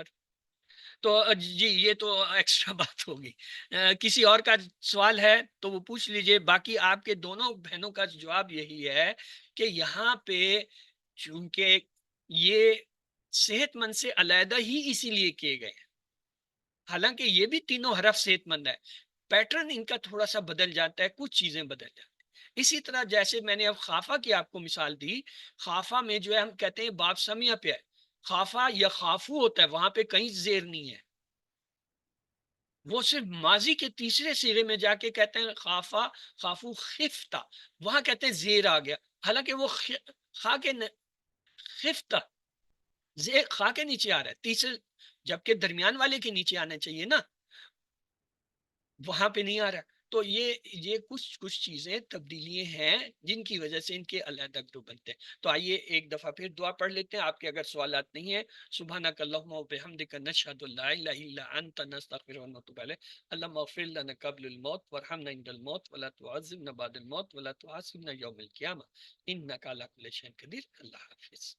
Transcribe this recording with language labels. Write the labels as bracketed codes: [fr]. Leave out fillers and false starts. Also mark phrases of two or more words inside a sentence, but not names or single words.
[ur] تو جی یہ تو ایکسٹرا بات ہوگی، کسی اور کا سوال ہے تو وہ پوچھ لیجئے، باقی آپ کے دونوں بہنوں کا جواب یہی ہے کہ یہاں پہ چونکہ یہ صحت مند سے علیحدہ ہی اسی لیے کیے گئے ہیں، حالانکہ یہ بھی تینوں حرف صحت مند ہے، پیٹرن ان کا تھوڑا سا بدل جاتا ہے، کچھ چیزیں بدل جاتی ہیں۔ اسی طرح جیسے میں نے اب خافہ کی آپ کو مثال دی، خافہ میں جو ہے ہم کہتے ہیں باب سمیہ پہ ہے، خافہ یا خافو ہوتا ہے، وہاں پہ کہیں زیر نہیں ہے، وہ صرف ماضی کے تیسرے صیغے میں جا کے کہتے ہیں [ar] خافہ خافو خفتا، [ur] وہاں کہتے ہیں زیر آ گیا، حالانکہ وہ خا کے خفتا زیر خا کے نیچے آ رہا ہے تیسرے، جبکہ درمیان والے کے نیچے آنا چاہیے نا، وہاں پہ نہیں آ رہا۔ تو یہ کچھ چیزیں تبدیلیاں ہیں جن کی وجہ سے ان کے علیحدہ گروپ بنتے ہیں۔ تو آئیے ایک دفعہ پھر دعا پڑھ لیتے ہیں، آپ کے اگر سوالات نہیں ہیں۔ [ar] سبحانک اللہم و بحمدک نشہد لا الہ الا انت نستغفرک و نتوب الیک، اللہم اغفر لنا قبل الموت وارحمنا عند الموت ولا تعذبنا بعد الموت ولا تحاسبنا یوم القیامہ انک علی کل شیء قدیر۔ [ur] اللہ حافظ۔